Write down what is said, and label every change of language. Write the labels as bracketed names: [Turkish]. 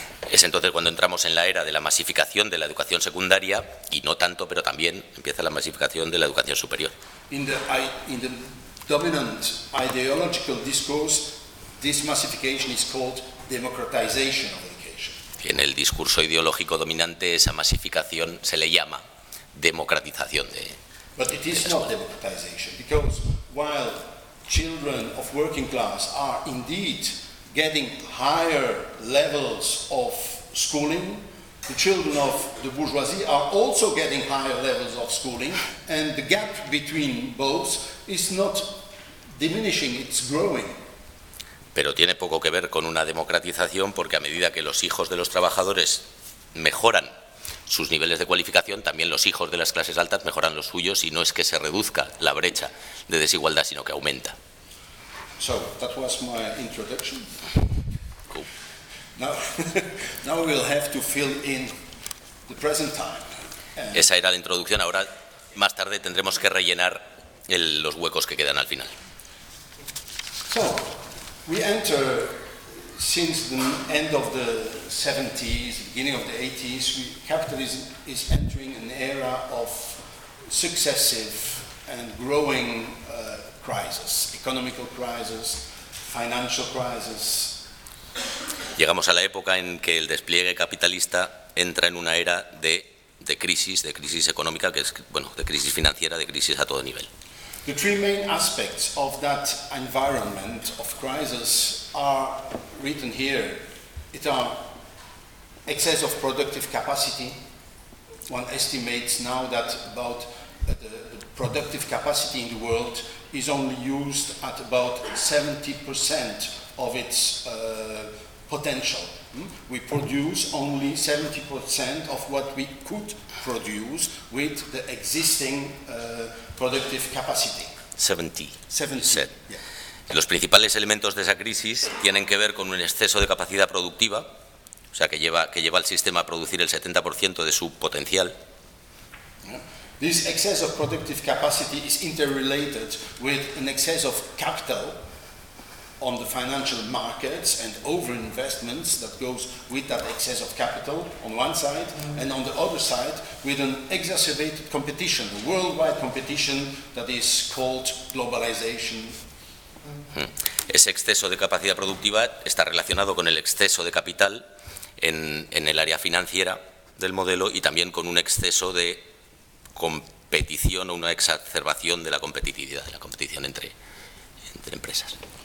[Spanish] Es entonces cuando entramos en la era de la masificación de la educación secundaria y no tanto, pero también empieza la masificación de la educación superior. [English] In the dominant ideological discourse, this massification is called democratization of education. [Spanish] Y en el discurso ideológico dominante esa masificación se le llama democratización de. [English] But it is not democratization because while children of working class are indeed getting higher levels of schooling, the children of the bourgeoisie are also getting higher levels of schooling, and the gap between both is not diminishing, it's growing. [Spanish] Pero tiene poco que ver con una democratización, porque a medida que los hijos de los trabajadores mejoran sus niveles de cualificación, también los hijos de las clases altas mejoran los suyos, y no es que se reduzca la brecha de desigualdad, sino que aumenta. [English] So that was my introduction. Cool. Now we'll have to fill in the present time. [Spanish] Esa era la introducción. Ahora, más tarde, tendremos que rellenar los huecos que quedan al final. [English] So we enter since the end of the 70s, beginning of the 80s, capitalism is entering an era of successive and growing crisis, economical crisis, financial crisis. [Spanish] Llegamos a la época en que el despliegue capitalista entra en una era de crisis económica, que es, bueno, de crisis financiera, de crisis a todo nivel. [English] The three main aspects of that environment of crisis are written here. It are excess of productive capacity. One estimates now that about the productive capacity in the world is only used at about 70% of its potential. We produce only 70% of what we could produce with the existing productive capacity. 70. Yeah. [Spanish] Los principales elementos de esa crisis tienen que ver con un exceso de capacidad productiva, o sea, que lleva al sistema a producir el 70% de su potencial. [English] This excess of productive capacity is interrelated with an excess of capital on the financial markets and overinvestments that goes with that excess of capital on one side, and on the other side with an exacerbated competition, a worldwide competition that is called globalization. [Spanish] Ese exceso de capacidad productiva está relacionado con el exceso de capital en el área financiera del modelo y también con un exceso de competición o una exacerbación de la competitividad, de la competición entre empresas.